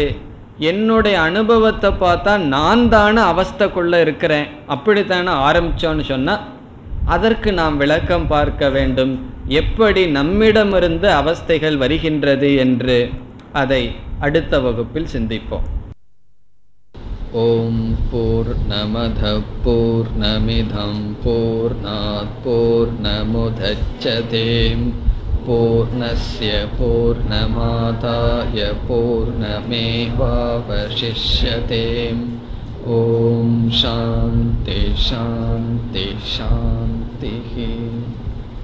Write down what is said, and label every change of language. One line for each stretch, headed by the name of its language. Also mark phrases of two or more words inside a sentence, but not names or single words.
Tamil: என்னுடைய அனுபவத்தை பார்த்தா நான் தானே அவஸ்தைக்குள்ளே இருக்கிறேன், அப்படித்தானே ஆரம்பித்தோன்னு சொன்னால் அதற்கு நாம் விளக்கம் பார்க்க வேண்டும். எப்படி நம்மிடமிருந்து அவஸ்தைகள் வருகின்றது என்று அதை அடுத்த வகுப்பில் சிந்திப்போம்.
Sanskrit: ओं पूर्णमद पूर्णमिदं पूर्णात् पूर्णमुदच्यते पूर्णस्य पूर्णमादाय पूर्णमेवावशिष्यते. ओं शान्ति शान्ति शान्ति.